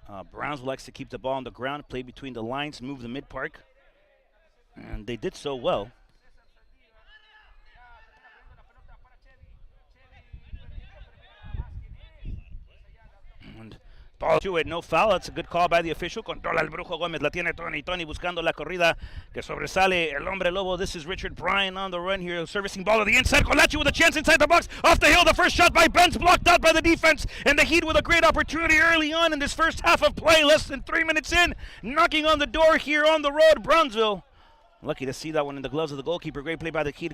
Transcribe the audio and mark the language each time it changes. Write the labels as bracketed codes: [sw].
[en] Brownsville likes to keep the ball on the ground, play between the lines, move the mid-park. And they did so well. And ball to it, no foul. That's a good call by the official. [es] Controla el Brujo Gómez, la tiene Tony. Tony buscando la corrida que sobresale el hombre lobo. [en] This is Richard Bryan on the run here, servicing ball to the inside. Colachi with a chance inside the box. Off the hill, the first shot by Benz, blocked out by the defense. And the Heat with a great opportunity early on in this first half of play, less than 3 minutes in. Knocking on the door here on the road, Brownsville. Lucky to see that one in the gloves of the goalkeeper. Great play by the Heat.